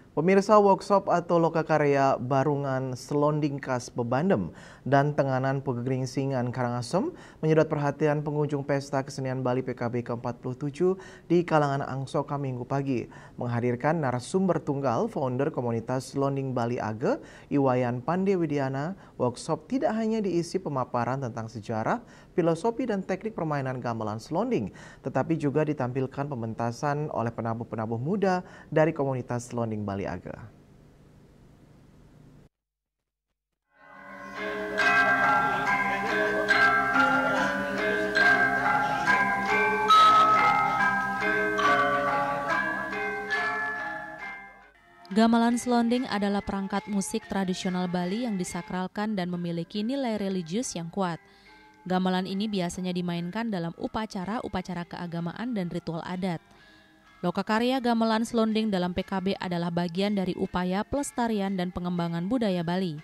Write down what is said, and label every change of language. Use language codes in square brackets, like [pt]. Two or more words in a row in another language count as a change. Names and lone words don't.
[id] Pemirsa, workshop atau lokakarya Barungan Selonding Khas Bebandem dan Tenganan Pegeringsingan Karangasem menyedot perhatian pengunjung Pesta Kesenian Bali PKB ke-47 di kalangan Angsoka Minggu pagi. Menghadirkan narasumber tunggal founder komunitas Selonding Bali Age, Iwayan Pandewidiana, workshop tidak hanya diisi pemaparan tentang sejarah, filosofi dan teknik permainan gamelan selonding, tetapi juga ditampilkan pementasan oleh penabuh-penabuh muda dari komunitas Selonding Bali Age. Gamelan selonding adalah perangkat musik tradisional Bali yang disakralkan dan memiliki nilai religius yang kuat. Gamelan ini biasanya dimainkan dalam upacara-upacara keagamaan dan ritual adat. Lokakarya gamelan selonding dalam PKB adalah bagian dari upaya pelestarian dan pengembangan budaya Bali.